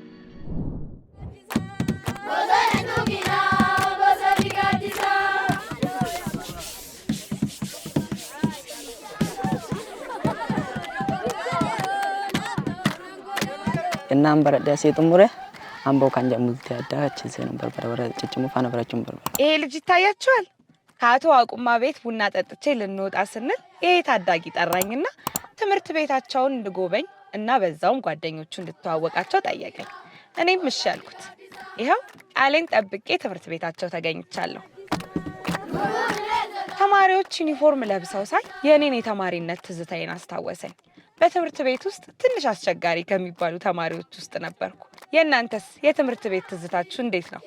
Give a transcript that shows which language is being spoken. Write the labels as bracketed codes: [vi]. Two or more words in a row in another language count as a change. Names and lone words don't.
[am] እናም በረዳ ሲጥሙረ አምቦ ካንጃ ሙልቲ አዳች ሰነም በርበረ ጭጭሙ ፋና በራችም በርበረ ይሄ ልጅ ይታያችኋል። ከአቶ ዋቁማ ቤት ቡና ጠጥቼ ልንወጣ ስንል ይሄ ታዳጊ ጠራኝና ትምህርት ቤታቸውን እንድጎበኝ እና በዛውም ጓደኞቹ እንድተዋወቃቸው ጠየቀኝ። እኔም እሺ አልኩት። ይሄው ቃሌን ጠብቄ ትምህርት ቤታቸው ተገኝቻለሁ። ተማሪዎች ዩኒፎርም ለብሰው ሳይ የኔን የተማሪነት ትዝታዬን አስታወሰኝ። በትምህርት ቤት ውስጥ ትንሽ አስቸጋሪ ከሚባሉ ተማሪዎች ውስጥ ነበርኩ። የእናንተስ የትምህርት ቤት ትዝታችሁ እንዴት ነው?